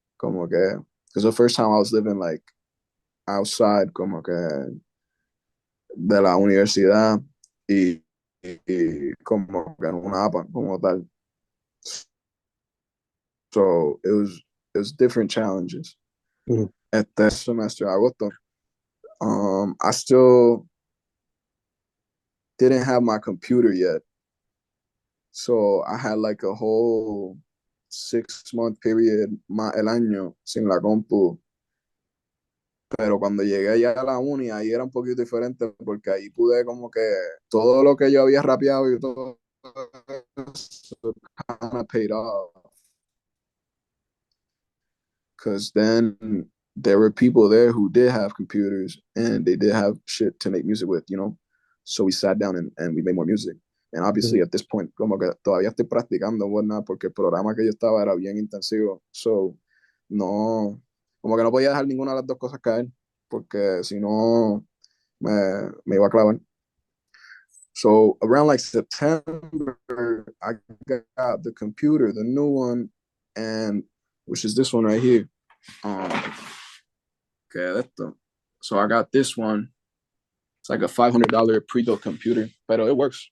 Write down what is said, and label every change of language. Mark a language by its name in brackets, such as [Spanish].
[Spanish] Como que, [English] because the first time I was living like outside, [Spanish] como que de la universidad y como que en una APA como tal. [English] So it was different challenges. Mm, [Spanish] Este semestre, agosto, [English] I still didn't have my computer yet. So I had like a whole 6 month period, [Spanish] más el año, sin la compu. Pero cuando llegué ya a la uni, ahí era un poquito diferente porque ahí pude como que todo lo que yo había rapeado y todo eso [English] kind of paid off. Because then there were people there who did have computers and they did have shit to make music with. So we sat down and we made more music. And mm, [Spanish] obviously at this point, como que todavía estoy practicando, whatnot, porque el programa que yo estaba era bien intensivo. So, no, como que no podía dejar ninguna de las dos cosas caer, porque si no, me iba a clavar. [English] So around like September, I got the computer, the new one, and which is this one right here. Um, okay, so I got this one. It's like a $500 pre-built computer, but it works.